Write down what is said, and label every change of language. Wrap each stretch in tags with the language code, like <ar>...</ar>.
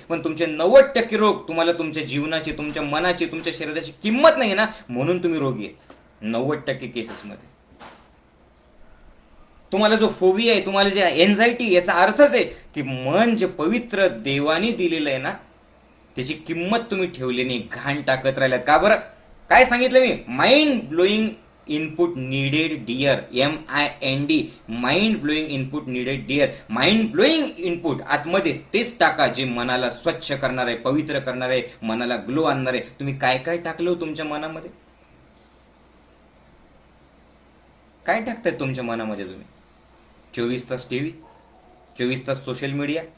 <mr>पण तुमचे 90% रोग तुम्हाला तुमच्या जीवनाची, तुमच्या मनाची, तुमच्या शरीराची किंमत नाही ना, म्हणून तुम्ही रोगी आहेत 90% केसेसमध्ये. तुम्हाला जो फोबिया आहे, तुम्हाला जे एन्झायटी, याचा अर्थच आहे की मन जे पवित्र देवानी दिलेलं आहे ना, त्याची किंमत तुम्ही ठेवली नाही, घाण टाकत राहिल्यात. का बरं? काय सांगितलं मी?</mr> <en>Mind blowing input needed dear. MIND. Mind blowing input needed dear. Mind blowing input</en> <mr>आतमध्ये तेच टाका जे मनाला स्वच्छ करणार आहे, पवित्र करणार आहे, मनाला ग्लो आणणार आहे. तुम्ही काय काय टाकलं तुमच्या मनामध्ये? काय टाकताय तुमच्या मनामध्ये तुम्ही? 24 तास टीव्ही, 24 तास सोशल मीडिया,</mr>